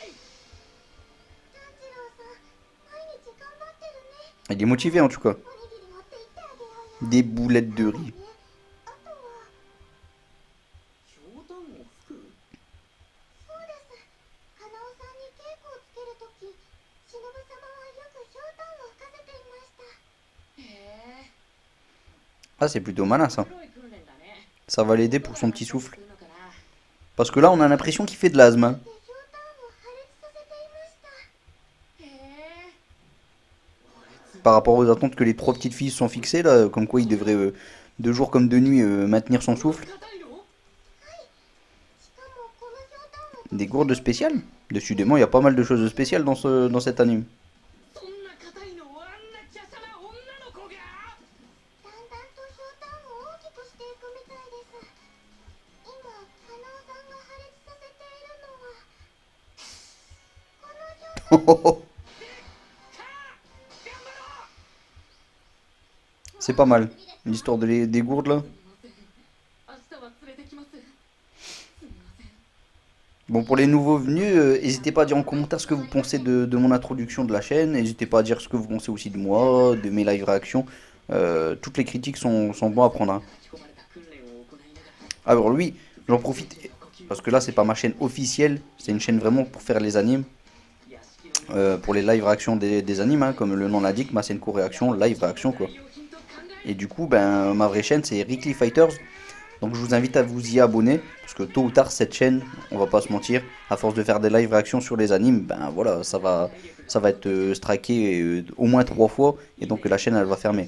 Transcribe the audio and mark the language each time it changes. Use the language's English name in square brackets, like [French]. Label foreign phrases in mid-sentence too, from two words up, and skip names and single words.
[Japanese] 炭治郎さん毎日頑張ってるね [French] Il est motivé, en tout cas. [Japanese] おにぎり持って行ってあげようよ [French] Des boulettes de riz. [Japanese] あとはひょうたんを吹くそうですカナオさんに稽古をつけるとき忍様はよくひょうたんを吹かせていましたへえ [French] Ah, c'est plutôt malin, ça. [Japanese] 黒い訓練だね [French] Ça va l'aider pour son petit souffle. [Japanese] するのかな [French] Parce que là, on a l'impression qu'il fait de l'asthme. Hein. [Japanese] でひょうたんを破裂させていましたへえ [French] Par rapport aux attentes que les trois petites filles se sont fixées, là, comme quoi il devrait, de jour comme de nuit, maintenir son souffle. [Japanese] 硬いのしかもこのひょうたんを [French] Des gourdes spéciales. Décidément, il y a pas mal de choses spéciales dans cet anime. [Japanese] そんな硬いのをあんな華奢な女の子がだんだんとひょうたんを大きくしていくみたいです今カナオさんが破裂させているのはこのひょう [French] C'est pas mal. L'histoire des gourdes, là. [Japanese] すみません明日は連れてきますすみません [French] Bon, pour les nouveaux venus, n'hésitez pas à dire en commentaire ce que vous pensez de mon introduction de la chaîne. N'hésitez pas à dire ce que vous pensez aussi de moi, de mes live réactions. Toutes les critiques sont bonnes à prendre. Hein. [Japanese] 書き込まれた訓練を行いながら [French] Alors lui, j'en profite. [Japanese] 呼吸 [French] parce que là c'est pas ma chaîne officielle, c'est une chaîne vraiment pour faire les animes, pour les live réactions des animes, hein, comme le nom l'indique, ma scène co-réaction, live réaction quoi. Et du coup, ben ma vraie chaîne c'est Rickly Fighters. Donc je vous invite à vous y abonner, parce que tôt ou tard cette chaîne, on va pas se mentir, à force de faire des live réactions sur les animes, ben voilà, ça va être striké au moins 3 fois, et donc la chaîne elle va fermer.